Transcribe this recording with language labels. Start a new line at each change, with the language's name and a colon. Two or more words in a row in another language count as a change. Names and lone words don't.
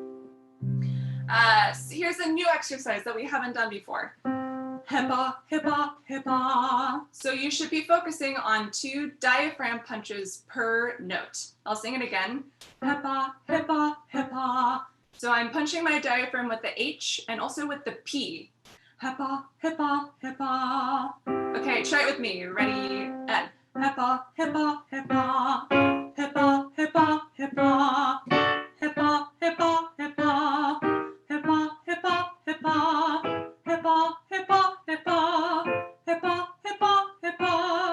English: So here's a new exercise that we haven't done before. Hepa, hepa, hepa. So you should be focusing on 2 diaphragm punches per note. I'll sing it again. Hepa, hepa, hepa. So I'm punching my diaphragm with the H and also with the P. Hepa, hepa, hepa. Okay, try it with me. Ready? And hepa, hepa, hepa. Hepa, hepa, hepa. Hepa, hepa, hepa. Hepa, hepa, hepa. Hepa, hepa, hepa. Hepa, hepa, hepa.